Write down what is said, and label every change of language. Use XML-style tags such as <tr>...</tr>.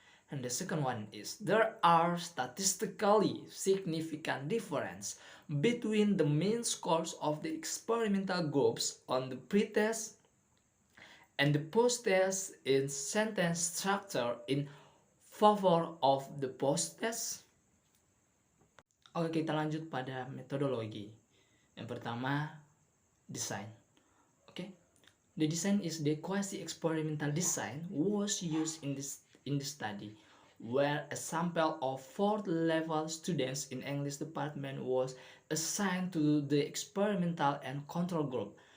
<en>And the second one is, there are statistically significant difference between the mean scores of the experimental groups on the pre-test and the post-test in sentence structure in favor of the post-test.</en> <id>Oke, kita lanjut pada metodologi. Yang pertama, design.</id> <en>Okay, the design is the quasi-experimental design was used in the study, where a sample of 4th level students in English department was assigned to the experimental and control group.</en>